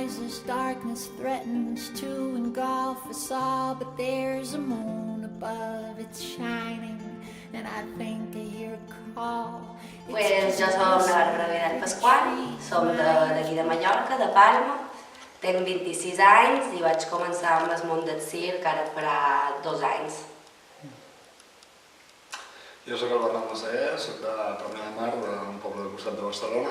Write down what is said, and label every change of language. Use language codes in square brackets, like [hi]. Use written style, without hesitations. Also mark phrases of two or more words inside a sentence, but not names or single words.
[en] as darkness threatens to engulf us all, but there's a moon above, it's shining, and I think I hear a call. [ca] Pues jo soc la Bàrbara Vidal Pasqual, som d'aquí de Mallorca, de Palma, tenc 26 anys i vaig començar amb el món del circ ara farà 2 anys. Jo soc el Bernat Massaguer, soc de Premià de Mar, d'un poble del costat de Barcelona.